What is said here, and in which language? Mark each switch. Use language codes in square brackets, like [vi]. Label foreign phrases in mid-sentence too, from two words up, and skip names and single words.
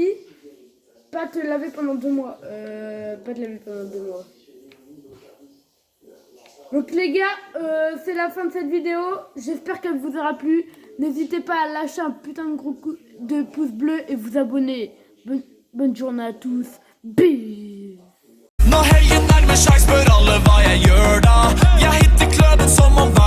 [fr] Pas te laver pendant 2 mois. Pas te laver pendant 2 mois. Donc les gars, c'est la fin de cette vidéo. J'espère qu'elle vous aura plu. N'hésitez pas à lâcher un putain de gros coup de pouce bleu et vous abonner. Bonne journée à tous. Bis. [no] Når helgen nærmer seg, spør alle hva jeg gjør da. Jeg hitter kløben som om hver